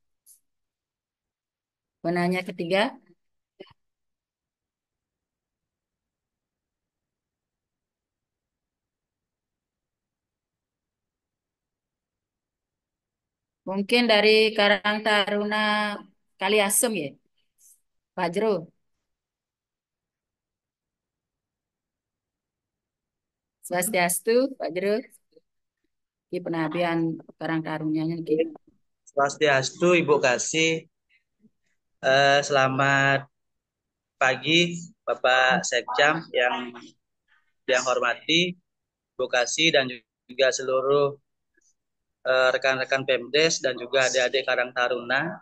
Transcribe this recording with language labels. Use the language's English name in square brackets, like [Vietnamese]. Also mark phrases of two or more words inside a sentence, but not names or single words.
[Indonesian] Penanya ketiga, mungkin dari Karang Taruna Kaliasem ya, Pak Jero. Swastiastu, Pak Jero. Di penabian Karang Tarunanya nih. Swastiastu, Ibu Kasih. Selamat pagi, Bapak Sekjam yang hormati, Ibu Kasih dan juga seluruh rekan-rekan Pemdes dan juga adik-adik Karang Taruna.